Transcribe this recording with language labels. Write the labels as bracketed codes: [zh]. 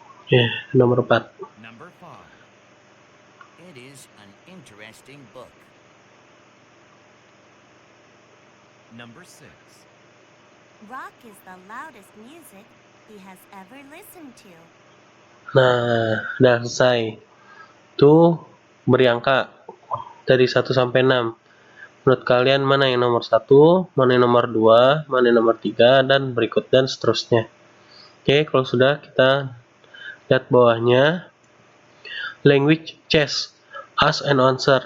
[id] Ya, nomor 4. [en] Number 5. It is an interesting book. Number 6. Rock is the loudest music he has ever listened to. [id] Nah, udah selesai. Itu beri angka dari 1 sampai 6. Menurut kalian mana yang nomor 1, mana yang nomor 2, mana yang nomor 3, dan berikut dan seterusnya. Oke, kalau sudah kita lihat bawahnya. [en] Language chess, ask and answer.